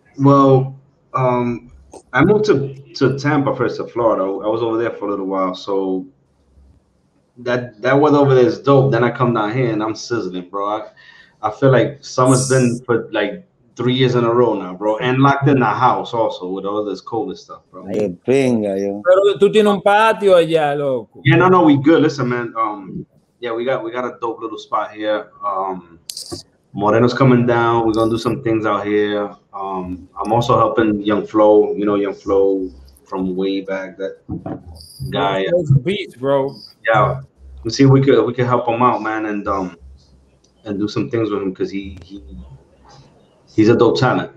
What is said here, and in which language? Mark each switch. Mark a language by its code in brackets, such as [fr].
[en] Well, I moved to Tampa first, to Florida. I was over there for a little while, so that weather over there is dope. Then I come down here and I'm sizzling, bro. I feel like summer's been for like 3 years in a row now, bro, and locked in the house also with all this COVID stuff, bro. [es] De pinga, yo. Pero tú tienes un patio allá, loco. [en] Yeah, no, we good. Listen, man. Yeah, we got a dope little spot here. Moreno's coming down. We're gonna do some things out here. I'm also helping Young Flo. You know Young Flo from way back. That guy. Those beats, bro. Yeah, we see if we could help him out, man, and do some things with him because he's a dope talent.